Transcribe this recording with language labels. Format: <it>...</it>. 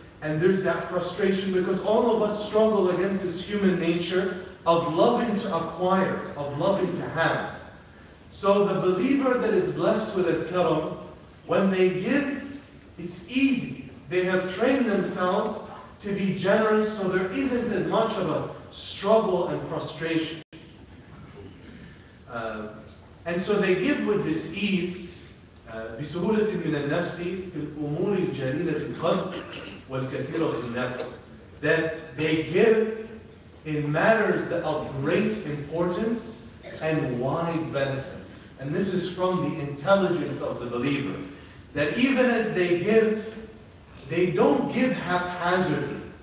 <en>And there's that frustration because all of us struggle against this human nature of loving to acquire, of loving to have. So the believer that is blessed with al-karam, when they give, it's easy. They have trained themselves to be generous, so there isn't as much of a struggle and frustration. And so they give with this ease,</en> <ar>بسهولة من النفس في الأمور الجليلة القدر والكثيرة النفع.</ar> <en>That they give in matters that of great importance and wide benefit. And this is from the intelligence of the believer. That even as they give, they don't give haphazardly.</en>